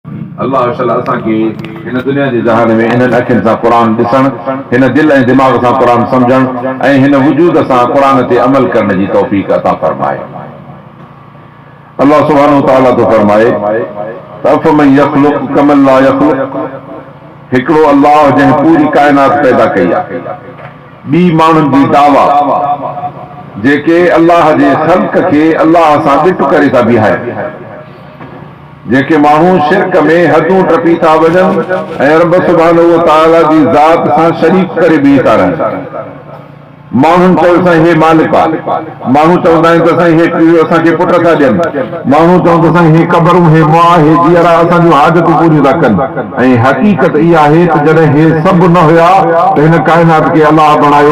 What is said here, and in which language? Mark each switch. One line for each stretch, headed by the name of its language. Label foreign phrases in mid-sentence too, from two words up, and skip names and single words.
Sindhi: अल्लाह ताला असांखे हिन दुनिया जे जहान में हिननि अखियुनि सां क़ुर ॾिसण, हिन दिलि ऐं दिमाग़ सां क़ुर सम्झण ऐं हिन वजूद सां क़ुर ते अमल करण जी तौफ़ीक़ अता फरमाए।
Arabic: الله سبحانه وتعالى
Sindhi: थो फरमाए
Arabic: أفمن يخلق كمن لا يخلق,
Sindhi: हिकिड़ो अल्लाह जंहिं पूरी काइनात पैदा कई आहे, ॿी माण्हुनि जी दावा जेके अल्लाह जे ख़ल्क़ खे अल्लाह सां ॾिठ करे था बीहारनि, जेके माण्हू शिरक में हदूं टपी था वञनि ऐं रब
Arabic: سبحانه وتعالى
Sindhi: जी ज़ात सां शरीक करे बीह था रहनि। माण्हुनि चयो साईं हे मालिक आहे, माण्हू चवंदा आहिनि त साईं हे असांखे पुट था ॾियनि, माण्हू चवंदा साईं हे क़बरूं, हे मां, हे जीअरा असांजूं हाजतूं पूरियूं था कनि। ऐं हक़ीक़त इहा आहे त जॾहिं हे सभु न हुया त हिन काइनात खे अलाह बणायो।